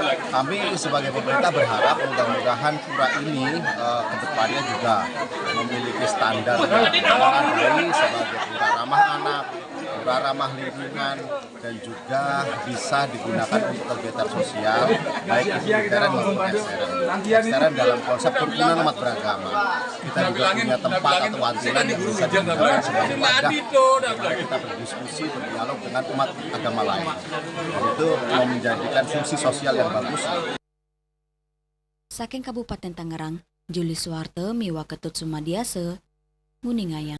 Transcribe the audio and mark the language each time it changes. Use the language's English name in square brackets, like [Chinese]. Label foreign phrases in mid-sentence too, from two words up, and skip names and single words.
[Indonesian] Kami sebagai pemerintah berharap mudah-mudahan pura ini kedepannya juga memiliki standar yang memadai sebagai pura ramah anak, murah, ramah lingkungan, dan juga bisa digunakan untuk kegiatan sosial, baik itu literan maupun ekstern. Ekstern dalam konsep kerukunan umat beragama. Kita juga punya tempat atau wantuna yang bisa digunakan sebagai wadah dimana kita berdiskusi, berdialog dengan umat agama lain. Dan itu menjadikan fungsi sosial yang bagus. [Balinese] Saking Kabupaten Tangerang, Juli Suwarte miwa Ketut Sumadiase, Nguningaya.